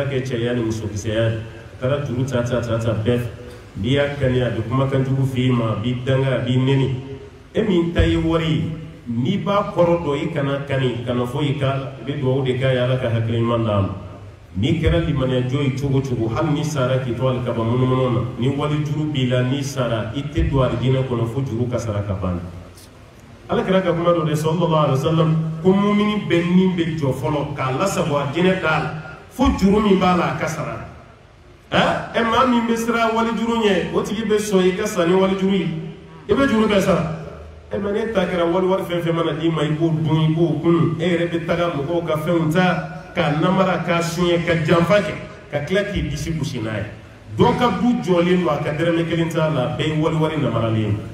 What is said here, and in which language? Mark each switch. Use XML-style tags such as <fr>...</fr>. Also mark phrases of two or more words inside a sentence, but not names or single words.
<bm>kɛ cɛya ni musokisɛya de taara juru ta bɛɛ n'i y'a kani a bɛ kumakan jugu f'i ma a b'i danga a b'i nɛni e min ta ye wari ye n'i b'a kɔrɔ dɔn i kana kani kana fɔ i k'a la i bɛ dugawu de k'a ye ala ka hakili ɲuman d'a ma n'i kɛra limaniyajɔ ye cogo cogo hali n'i sara k'i to alikaba munumunu na ni wali juru b'i la n'i sara i tɛ don alijinɛ kɔnɔ fo juru ka sara ka ban ala kɛra ka kuma dɔ de</bm> <ar>صلى الله عليه وسلم</ar> <bm>ko mumini bɛɛ ni bɛ jɔ fɔlɔ k'a lasago alijinɛ da la fo juru min b'a la a ka sara ɛ maa min bɛ siran wali juru ɲɛ o tigi bɛ sɔn i ka sa ni wali juru ye i bɛ juru bɛɛ sara mɛ ne ta kɛra wari fɛn fɛn mana d'i ma i b'o dun i b'o kun e yɛrɛ bɛ taga mɔgɔw ka fɛnw ta k'a namara k'a suɲɛ ka janfa kɛ ka tila k'i disi gosi n'a ye dɔ ka du jɔlen don a ka dɛrɛmɛ kelen t'a la a bɛɛ ye wari namaralen</bm>